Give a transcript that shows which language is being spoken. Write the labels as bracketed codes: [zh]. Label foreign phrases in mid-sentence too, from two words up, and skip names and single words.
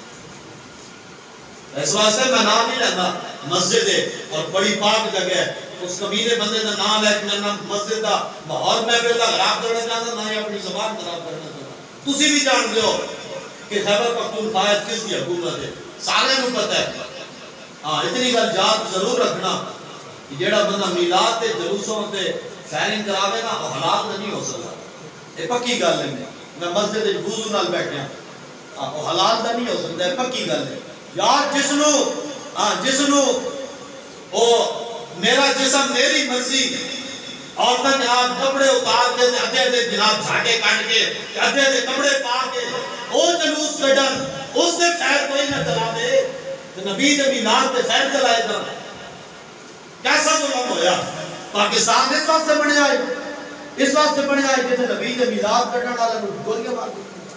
[ur] اس واسطے میں نام نہیں لینا، مسجد ہے اور بڑی پاک جگہ ہے، اس کمینے بندے کا نام ہے کہ میں مسجد کا ماحول محفل کا خراب کرنا چاہتا نہ ہی اپنی زبان خراب کرنا چاہتا۔ [pa] تسی بھی جان دیو کہ خیبر پختونخوا کس کی حکومت ہے، سارے نو پتہ ہے۔ ہاں اتنی گل یاد ضرور رکھنا کہ جیڑا بندہ میلاد تے جلوسوں تے فائرنگ کراوے نا وہ حلال نہیں ہو سکتا، یہ پکی گل ہے۔ میں مسجد وضو نال بیٹھیا وہ حلال نہیں ہو سکتا، یہ پکی گل ہے۔ یار جس نو او [ur] میرا جسم میری مرضی [pa] عورتیں جناب کپڑے اتار کے ادھے جناب جھاڑے کاٹ کے ادھے کپڑے پا کے وہ جلوس کڈن اس سے خیر کوئی نہ چلا دے تو نبی دے میلاد تے خیر چلائے گا کیسا ظلم ہویا پاکستان اس واسطے بنیا ہے اس واسطے بنیا ہے کہ نبی دے میلاد کڈن والے کو گولیاں مار دی